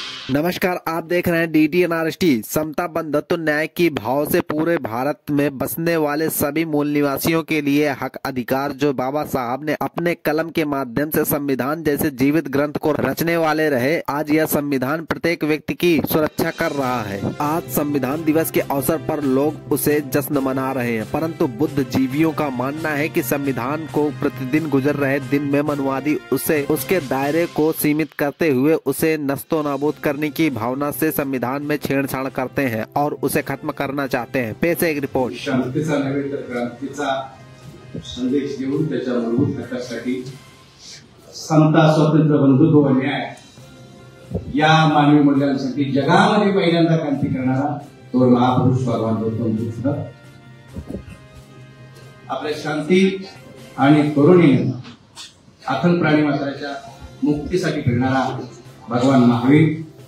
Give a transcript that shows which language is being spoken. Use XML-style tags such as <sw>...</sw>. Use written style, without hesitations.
<hi>नमस्कार, आप देख रहे हैं DTNRST। समता बंधुत्व न्याय की भाव से पूरे भारत में बसने वाले सभी मूल निवासियों के लिए हक अधिकार जो बाबा साहब ने अपने कलम के माध्यम से संविधान जैसे जीवित ग्रंथ को रचने वाले रहे, आज यह संविधान प्रत्येक व्यक्ति की सुरक्षा कर रहा है। आज संविधान दिवस के अवसर पर लोग उसे जश्न मना रहे हैं, परंतु बुद्धिजीवियों का मानना है कि संविधान को प्रतिदिन गुजर रहे दिन में मनुवादी उसे उसके दायरे को सीमित करते हुए उसे नस्तो नाबूद करने की भावना से संविधान में छेड़छाड़ करते हैं और उसे खत्म करना चाहते हैं। पेश है एक रिपोर्ट।</hi> <mr>शांतीचा नव्हे तर क्रांतीचा संदेश देऊन त्याच्या मूलभूत हक्कासाठी समता, स्वातंत्र्य, बंधुत्व व न्याय या मानवी मूल्यांसाठी जगामध्ये पहिल्यांदा क्रांती करणारा तो महापुरुष भगवान गौतम बुद्ध आपल्या शांती आणि करुणेने अखंड प्राणी मात्राच्या मुक्तीसाठी फिरणारा भगवान महावीर,</mr>